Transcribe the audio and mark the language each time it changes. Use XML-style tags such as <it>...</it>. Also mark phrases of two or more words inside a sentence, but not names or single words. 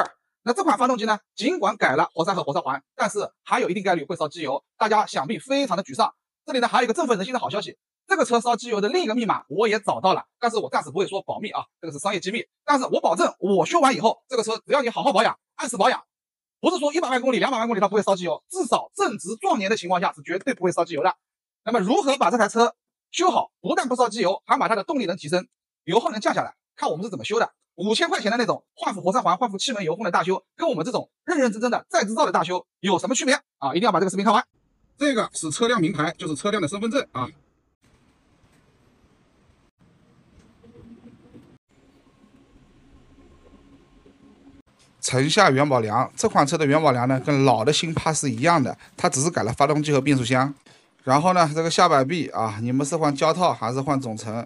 <zh>那這款發動機呢，儘管改了活塞和活塞環，但是還有一定概率會燒機油，大家想必非常的沮喪。這裡呢還有一個振奮人心的好消息，這個車燒機油的另一個密碼我也找到了，但是我暫時不會說保密啊，這個是商業機密。但是我保證，我修完以後，這個車只要你好好保養，按時保養，不是說100萬公里、200萬公里它不會燒機油，至少正值壯年的情況下是絕對不會燒機油的。那麼如何把這台車修好，不但不燒機油，還把它的动力能提升，油耗能降下來？看我們是怎麼修的。5000塊錢的那種換副活塞環、換副气門油封的大修，跟我們這種認認真真的再制造的大修有什麼區別啊？一定要把這個視頻看完。這個是車輛名牌，就是車輛的身份證啊。城下元宝梁這款車的元宝梁呢，跟老的新帕是一樣的，它只是改了發動機和變速箱。然後呢，這個下擺臂啊，你們是換膠套還是換總成？</zh>